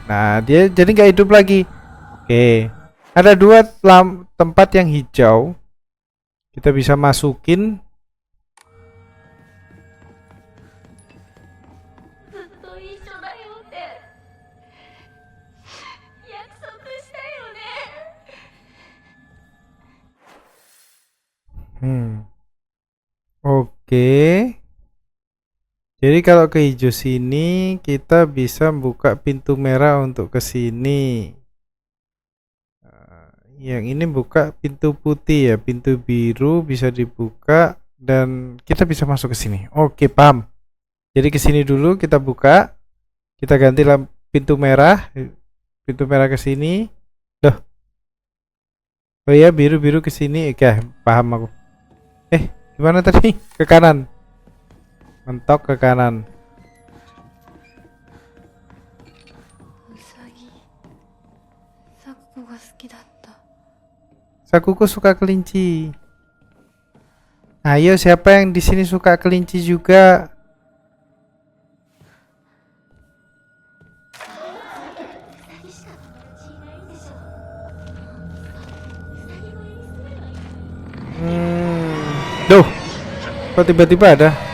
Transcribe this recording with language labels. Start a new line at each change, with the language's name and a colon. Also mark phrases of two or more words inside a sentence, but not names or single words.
Indonesian: Nah, dia jadi nggak hidup lagi. Oke, ada dua tempat yang hijau. Kita bisa masukin.
Japanese: ずっと一緒だよって約束したよね。
Indonesian: Oke. Jadi kalau ke hijau sini kita bisa buka pintu merah untuk ke sini. Yang ini buka pintu putih ya, pintu biru bisa dibuka dan kita bisa masuk ke sini. Oke, paham. Jadi ke sini dulu kita buka. Kita ganti pintu merah. Pintu merah ke sini. Loh. Oh iya, biru-biru ke sini. Oke, paham aku. Gimana tadi? Ke kanan. Mentok ke kanan.
Japanese: ウサギサクコが好きだった。
Indonesian: Sakuko suka kelinci. Ayo, siapa yang di sini suka kelinci juga? Duh, kok tiba-tiba ada?